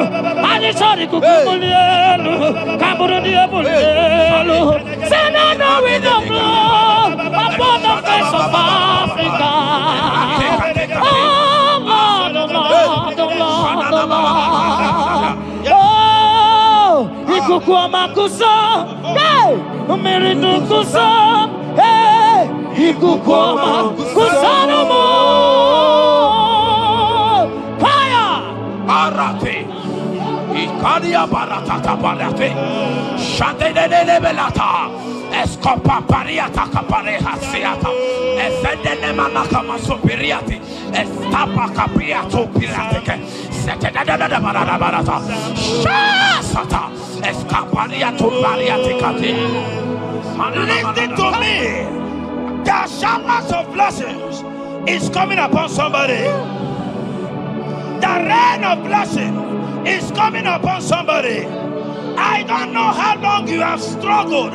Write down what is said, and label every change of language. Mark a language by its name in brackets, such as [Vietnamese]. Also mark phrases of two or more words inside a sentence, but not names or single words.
[English] And it's all the kukumulelu. Kaburu diabolelu. Say now the wind of blood upon the face of Africa. Oh Lord, oh Lord, oh Lord, oh Lord. Oh, ikukuama kusa, hey, umiridu kusa, hey, ikukuama kusa no more. Fire! Arate. Ikadia baratata barate. Shadene belata. Escopa pariata capareha seata. Efendene manaka masopiriati. Estapa capriato pirateke. Setedada barata. Shasata. Escapariato bariate kati. Listen to me. The showers of blessings is coming upon somebody. The rain of blessing is coming upon somebody. I don't know how long you have struggled.